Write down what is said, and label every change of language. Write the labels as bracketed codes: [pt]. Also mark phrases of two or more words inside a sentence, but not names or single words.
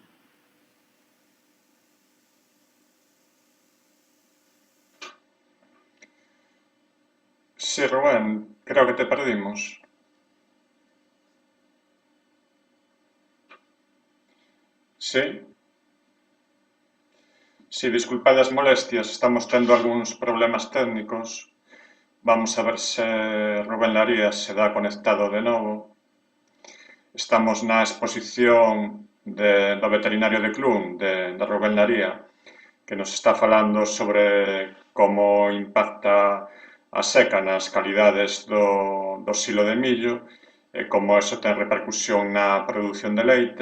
[es] Sí, Rubén, creo que te perdimos. Sí. [gl] Sí, disculpad as molestias, estamos tendo algúns problemas técnicos. Vamos a ver se Rubén Larías se dá conectado de novo. Estamos na exposición do veterinario de Clun, de Rubén Laría, que nos está falando sobre como impacta a seca nas calidades do silo de millo e como eso ten repercusión na produción de leite.